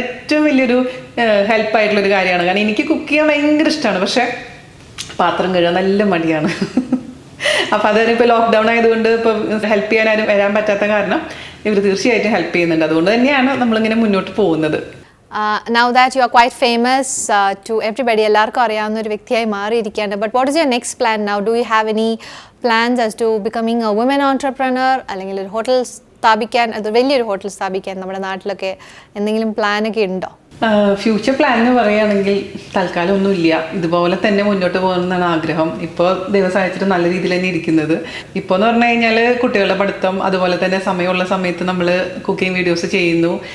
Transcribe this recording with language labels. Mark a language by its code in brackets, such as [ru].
[ml] അത് ഏറ്റവും വലിയൊരു ഹെൽപ്പായിട്ടുള്ളൊരു കാര്യമാണ്. കാരണം എനിക്ക് കുക്ക് ചെയ്യാൻ ഭയങ്കര ഇഷ്ടമാണ്, പക്ഷേ പാത്രം കഴുകാൻ നല്ല മടിയാണ്. അപ്പോൾ അതായത് ഇപ്പോൾ ലോക്ക്ഡൗൺ ആയതുകൊണ്ട് ഇപ്പോൾ ഹെൽപ്പ് ചെയ്യാൻ ആരും വരാൻ പറ്റാത്ത കാരണം ഇവർ തീർച്ചയായിട്ടും ഹെൽപ്പ് ചെയ്യുന്നുണ്ട്. അതുകൊണ്ട് തന്നെയാണ് നമ്മളിങ്ങനെ മുന്നോട്ട് പോകുന്നത്. [en] Now that you are quite famous to everybody, [ml] എല്ലാവർക്കും അറിയാവുന്ന ഒരു വ്യക്തിയായി മാറിയിരിക്കുകയാണ്. [en] But what is your next plan now? Do you have any plans as to becoming a women entrepreneur? [ml] അല്ലെങ്കിൽ ഒരു ഹോട്ടൽ സ്ഥാപിക്കാൻ, അത് വലിയൊരു ഹോട്ടൽ സ്ഥാപിക്കാൻ നമ്മുടെ നാട്ടിലൊക്കെ എന്തെങ്കിലും പ്ലാനൊക്കെ ഉണ്ടോ? ഫ്യൂച്ചർ പ്ലാൻ എന്ന് പറയുകയാണെങ്കിൽ തൽക്കാലം ഒന്നുമില്ല. ഇതുപോലെ തന്നെ മുന്നോട്ട് പോകണമെന്നാണ് ആഗ്രഹം. ഇപ്പോൾ ദിവസമായിട്ട് നല്ല രീതിയിൽ തന്നെ ഇരിക്കുന്നത്. ഇപ്പോൾ എന്ന് പറഞ്ഞു കഴിഞ്ഞാൽ കുട്ടികളുടെ പഠിത്തം, അതുപോലെ തന്നെ സമയമുള്ള സമയത്ത് നമ്മൾ കുക്കിംഗ് വീഡിയോസ് ചെയ്യുന്നു.